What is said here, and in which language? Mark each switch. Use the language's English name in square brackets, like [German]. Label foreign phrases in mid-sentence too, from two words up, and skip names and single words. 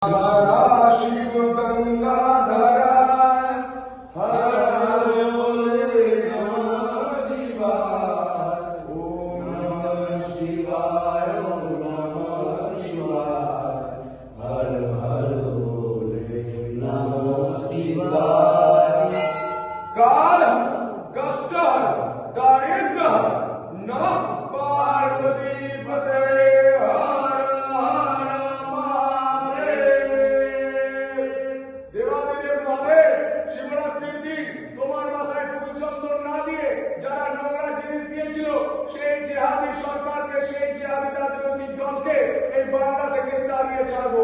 [Hindi] शिव गंगाधरा हर हर बोले नमः शिवाय ओम नमः शिवाय ओम नमः शिवाय हर हर बोले नमः शिवाय काल कष्ट दारिद्र नमः पार्वती पते [Bangla] শিবরাত্রির দিন তোমার মাথায় ফুল চন্দন না দিয়ে যারা নোংরা জিনিস দিয়েছিল সেই জিহাদি সরকারকে সেই জিহাদি রাজনৈতিক দলকে এই বাংলা থেকে তাড়িয়ে ছাড়বো।